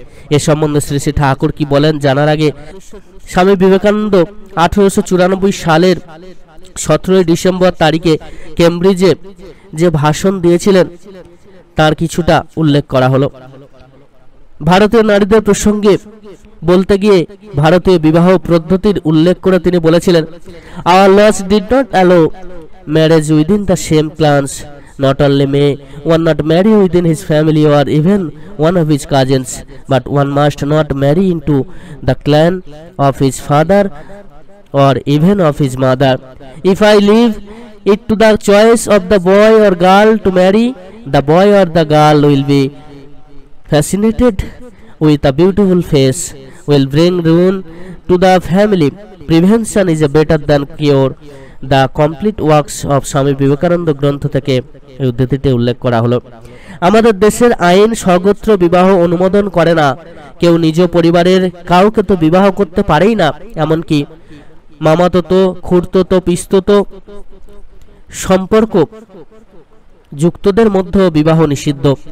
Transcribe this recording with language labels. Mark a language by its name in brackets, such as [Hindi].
[Bangla] এ সম্বন্ধে শ্রী শ্রী ঠাকুর কি বলেন জানার আগে স্বামী বিবেকানন্দ 1894 সালের 17 ডিসেম্বর তারিখে কেমব্রিজে যে ভাষণ দিয়েছিলেন তার কিছুটা উল্লেখ করা হলো। ভারতীয় নারীদের প্রসঙ্গে বলতে গিয়ে ভারতীয় বিবাহ পদ্ধতির উল্লেখ করে তিনি বলেছিলেন, [English] Our laws did not allow marriage within the same clans. Not only may one not marry within his family or even one of his cousins, but one must not marry into the clan of his father or even of his mother. If I leave it to the choice of the boy or girl to marry, the boy or the girl will be fascinated with a beautiful face, will bring ruin to the family. Prevention is better than cure. The complete works of [Bangla] Swami Vivekananda গ্রন্থ থেকে এই উদ্ধৃতিটি উল্লেখ করা হলো। আমাদের দেশের আইন সর্বত্র বিবাহ অনুমোদন করে না। কেউ নিজ পরিবারের কাউকে তো বিবাহ করতে পারেই না, এমনকি মামাতো, খুড়তো, পিস্ততো সম্পর্ক যুক্তদের মধ্যে বিবাহ নিষিদ্ধ।